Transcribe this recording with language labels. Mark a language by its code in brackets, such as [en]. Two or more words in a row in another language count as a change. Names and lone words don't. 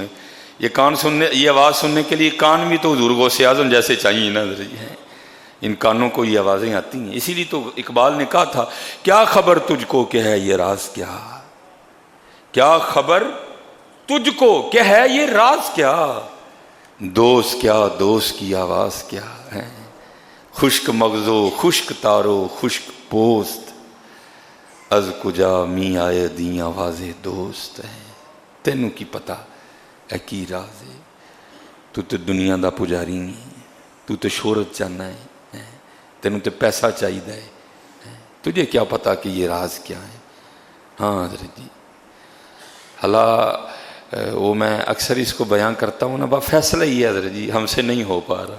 [ur] یہ کان سننے، یہ آواز سننے کے لیے کان بھی تو حضور غوث اعظم جیسے چاہیے نا حضرت جی، ان کانوں کو یہ آوازیں آتی ہیں۔ اسی لیے تو اقبال نے کہا تھا کیا خبر تجھ کو کہ ہے یہ راز کیا، کیا خبر تجھ کو کہ ہے یہ راز کیا، دوست کیا دوست کی آواز کیا ہے، [fa] خشک مغزو خشک تارو خشک پوست از کجا می آئے دی آواز دوست ہے۔ [pa] تینوں کی پتہ ہے کی راز ہے، تو دنیا دا پجاری نہیں، تو شہرت چاہنا ہے، تینوں تے پیسہ چاہیے ہے، [ur] تجھے کیا پتا کہ یہ راز کیا ہے؟ ہاں حضرت جی، اللہ وہ میں اکثر اس کو بیان کرتا ہوں نا، با فیصلہ ہی ہے حضرت جی، ہم سے نہیں ہو پا رہا۔